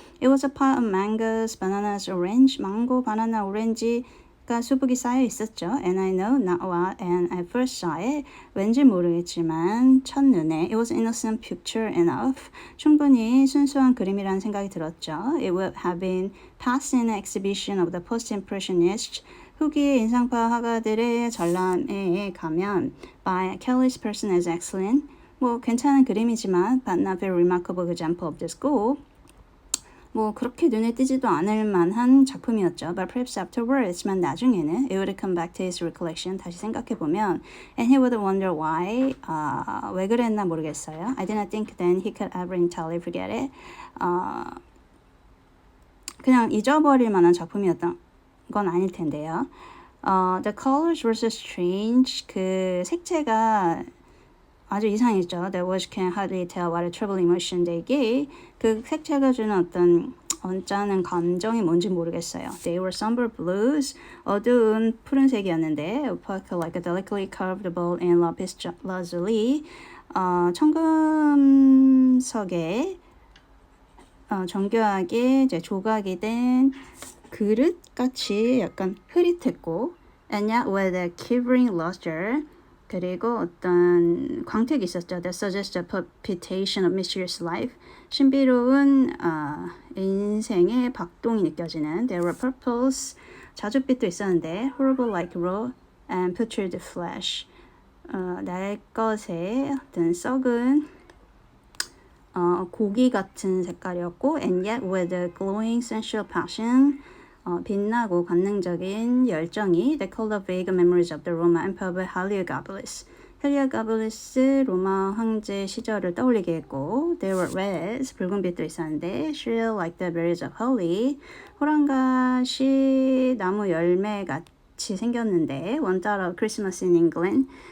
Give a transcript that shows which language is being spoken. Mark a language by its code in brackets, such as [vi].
[en] It was a pile of mangoes, bananas, orange. [ko] 망고, 바나나, 오렌지가 수북이 쌓여 있었죠. [en] And I know not what and I first saw it. [ko] 왠지 모르겠지만 첫눈에 [en] It was innocent picture enough. [ko] 충분히 순수한 그림이라는 생각이 들었죠. [en] It would have been passed in an exhibition of the post-impressionists. [ko] 후기 인상파 화가들의 전람회에 가면 [en] by a careless person as excellent. [ko] 괜찮은 그림이지만 [en] but not very remarkable example of the school. [ko] 뭐 그렇게 눈에 띄지도 않을 만한 작품이었죠. [en] But perhaps afterwards만 [ko] 나중에는 [en] it would come back to his recollection. [ko] 다시 생각해보면 [en] and he would wonder why. [ko] 왜 그랬나 모르겠어요. [en] I did not think then he could ever entirely forget it. [ko] 그냥 잊어버릴 만한 작품이었던 건 아닐 텐데요. [en] The colors were so strange. [ko] 그 색채가 아주 이상했죠. [en] That was can hardly tell what a troubled emotion they gave. [ko] 그 색채가 주는 어떤 언짢은 감정이 뭔지 모르겠어요. [en] They were somber blues. [ko] 어두운 푸른색이었는데 [en] opaque like a delicately curved bowl in lapis lazuli. [ko] 청금석에 정교하게 이제 조각이 된 그릇 같이 약간 흐릿했고 [en] and yet with a quivering luster. [ko] 그리고 어떤 광택이 있었죠. [en] That suggests a palpitation of mysterious life. [ko] 신비로운 인생의 박동이 느껴지는. [en] There were purples. [ko] 자줏빛도 있었는데 [en] horrible like raw and putrid flesh. [ko] 날 것의 어떤 썩은 고기 같은 색깔이었고 [en] and yet with a glowing sensual passion. [ko] 빛나고 관능적인 열정이 [en] They called up vague memories of the Roman Emperor Heliogabalus. [ko] 헬리오가발리스 로마 황제 시절을 떠올리게 했고 [en] There were reds, [ko] 붉은빛도 있었는데 [en] shrill like the berries of holly. [ko] 호랑가시 나무 열매 같이 생겼는데 [en] One thought of Christmas in England.